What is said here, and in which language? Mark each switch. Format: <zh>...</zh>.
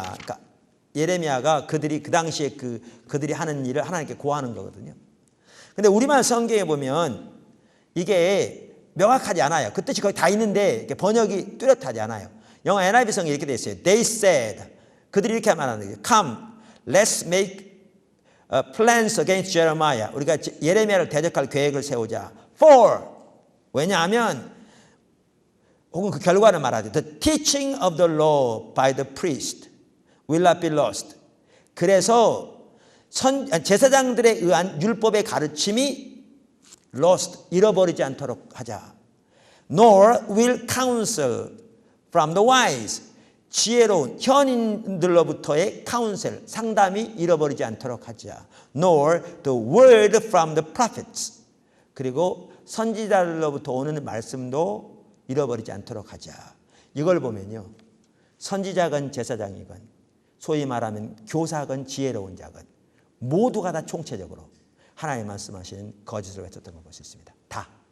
<ko>그러니까 예레미야가 그들이 그 당시에 그들이 하는 일을 하나님께 고하는 거거든요. 근데 우리말 성경에 보면 이게 명확하지 않아요. 그 뜻이 거의 다 있는데 번역이 뚜렷하지 않아요. 영어 NIV 성경에 이렇게 되어 있어요.</ko> <en>They said</en> <ko>그들이 이렇게 말하는 거예요.</ko> <en>Come, let's make plans against Jeremiah.</en> <ko>우리가 예레미야를 대적할 계획을 세우자.</ko> <en>For</en> <ko>왜냐하면 혹은 그 결과를 말하죠.</ko> <en>The teaching of the law by the priest will not be lost.</en> <ko>그래서 제사장들에 의한 율법의 가르침이 lost, 잃어버리지 않도록 하자.</ko> <en>Nor will counsel from the wise.</en> <ko>지혜로운 현인들로부터의 counsel, 상담이 잃어버리지 않도록 하자.</ko> <en>Nor the word from the prophets.</en> <ko>그리고 선지자들로부터 오는 말씀도 잃어버리지 않도록 하자. 이걸 보면요. 선지자건 제사장이건 소위 말하면 교사건 지혜로운 자건 모두가 다 총체적으로 하나님 말씀하시는 거짓을 외쳤던 걸 볼 수 있습니다. 다.</ko>